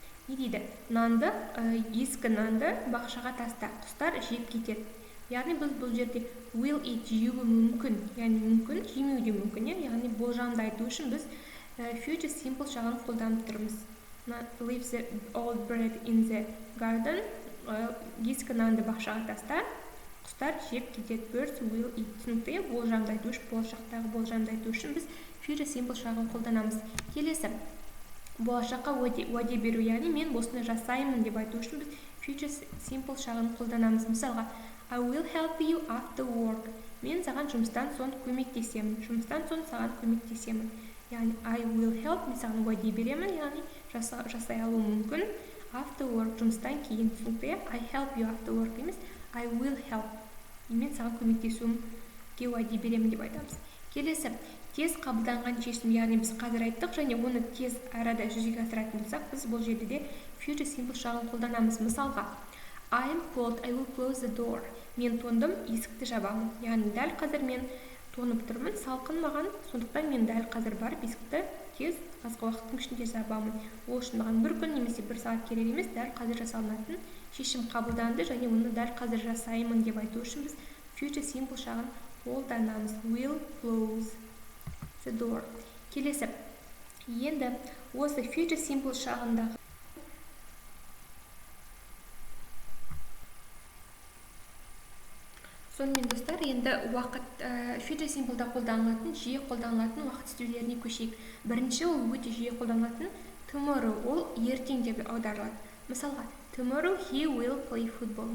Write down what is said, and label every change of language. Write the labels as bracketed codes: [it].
[kk] Не дейді? Ескі нанды бақшаға таста, құстар жеп кетеді. Яғни біз бұл жерде [en] will eat [kk] жеуі мүмкін, яғни мүмкін, жемеуі де мүмкін. Яғни болжамды айту үшін біз future simple шағын қолданып тұрмыз. [en] Leave the old bread in the garden, [kk] ескі нанды бақшаға таста, құстар жеп кетеді. [en] Birds will eat. [kk] Түсінікті? Болжамды айту үшін, болашақтағы болжамды айту үшін біз future simple шағын қолданамыз. Келесі. Болашаққа уәде беру, яғни мен осыны жасаймын деп айту үшін біз future simple шағын қолданамыз. Мысалға, [en] I will help you after work. [kk] Мен саған жұмыстан соң көмектесемін. Жұмыстан соң саған көмектесемін. Яғни [en] I will help, [kk] мен саған уәде беремін, яғни жасай алу мүмкін. [en] After work, [kk] жұмыстан кейін. Түсінікті? [en] I help you after work [kk] емес, [en] I will help. [kk] Мен саған көмектесуімге уәде беремін деп айтамыз. Келесі, тез қабылданған шешім, яғни біз қазір айттық, және оны тез арада жүзеге асыратын болсақ, біз бұл жерде де future simple шағын қолданамыз. Мысалға, [en] I am cold, I will close the door. [kk] Мен тондым, есікті жабамын. Яғни дәл қазір мен тонып тұрмын, салқын маған, сондықтан мен дәл қазір барып есікті тез азғы уақыттың ішінде табамын. Ол үшін маған бір күн немесе бір сағат керек емес, дәл қазір жасалынатын шешім қабылданды және оны дәл қазір жасаймын деп айту үшін біз future simple шағын қолданамыз. [en] Will close the door. [kk] Келесі. Енді осы future simple шағындағы сонымен достар, енді уақыт future simple'да қолданылатын, жиі қолданылатын уақыт түрлеріне көшейік. Бірінші ол өте жиі қолданылатын tomorrow, ол ертең деп аударылады. Мысалға, [en] tomorrow he will play football.